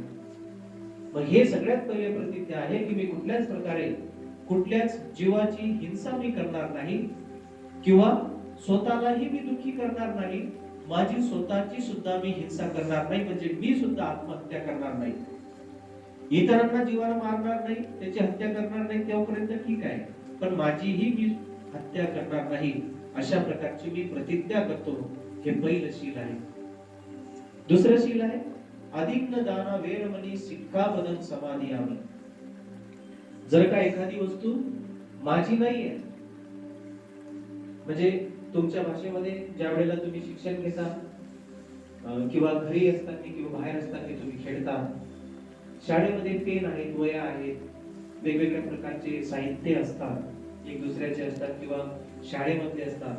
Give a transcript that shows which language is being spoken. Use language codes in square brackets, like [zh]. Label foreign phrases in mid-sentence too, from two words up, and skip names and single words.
[mr] मग हे सगळ्यात पहिले प्रतिज्ञा आहे की मी कुठल्याच प्रकारे कुठल्याच जीवाची हिंसा मी करणार नाही किंवा स्वतःलाही मी दुःखी करणार नाही, माझी स्वतःची सुद्धा मी हिंसा करणार नाही, म्हणजे मी सुद्धा आत्महत्या करणार नाही, इतरांना जीवाला मारणार नाही, त्याची हत्या करणार नाही, तेव्हापर्यंत ठीक आहे, पण माझीही मी हत्या करणार नाही, अशा प्रकारची मी प्रतिज्ञा करतो. हे पहिलं शील आहे. दुसरं शील आहे [pi] अधिग्न दाना वेरमणी सिक्खापदं समादियामी. [mr] जर का एखादी वस्तू माझी नाहीये, म्हणजे तुमच्या भाषेमध्ये ज्या वेळेला तुम्ही शिक्षण घेता किंवा घरी असताना किंवा बाहेर असताना तुम्ही खेळता, शाळेमध्ये पेन आहेत, वह्या आहेत, वेगवेगळ्या प्रकारचे साहित्य असतात, एक दुसऱ्याचे असतात किंवा शाळेमध्ये असतात.